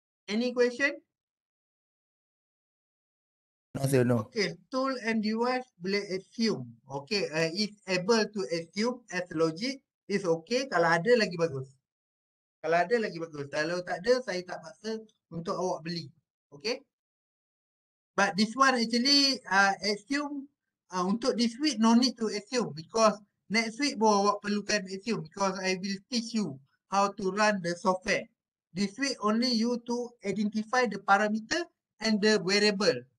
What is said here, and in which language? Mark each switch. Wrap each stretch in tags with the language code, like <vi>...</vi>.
<en>Any question? No, sir, no. Okay, tool and device</en> <ms>boleh</ms> <en>assume. Okay, is able to assume as logic is okay.</en> <ms>Kalau ada lagi bagus. Kalau ada lagi bagus. Kalau tak ada, saya tak paksa untuk awak beli.</ms> <en>Okay. But this one actually assume</en> <ms>untuk</ms> <en>this week no need to assume because next week</en> <ms>baru awak perlukan</ms> <en>assume because I will teach you how to run the software. This week only you to identify the parameter and the variable.</en>